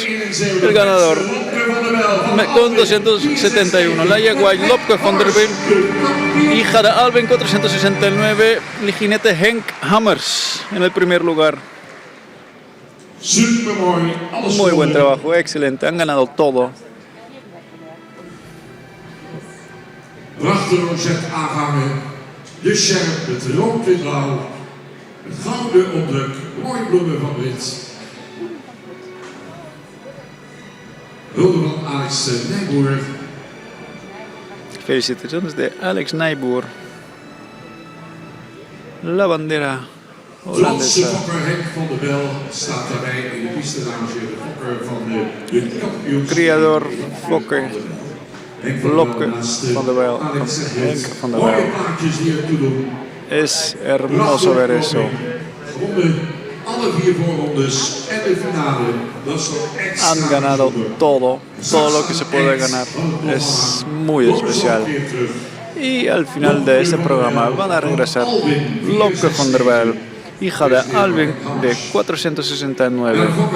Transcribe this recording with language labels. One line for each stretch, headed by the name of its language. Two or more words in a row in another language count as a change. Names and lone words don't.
Spanish: El ganador con 271, la yegua Lopke van der Weel, hija de Alvin 469, el jinete Henk Hammers en el primer lugar. Muy buen trabajo, excelente, han ganado todo.
Dutch: Prachtig rosette aangangen, de sjerp, het rood in blauw, het gouden opdruk, mooi bloemen van wit. Hulde van Alex Nijboer.
Spanish: Felicitaciones de Alex Nijboer. La bandera holandesa.
Dutch: Fokker Henk van der Bel staat daarbij in de piste-lounge. De fokker van de kampioens.
Spanish: Criador Fokker. Lopke van der Wel, Henk van der Wel. Es hermoso ver eso. Han ganado todo lo que se puede ganar. Es muy especial. Y al final de este programa van a regresar Lopke van der Wel, hija de Alvin de 469.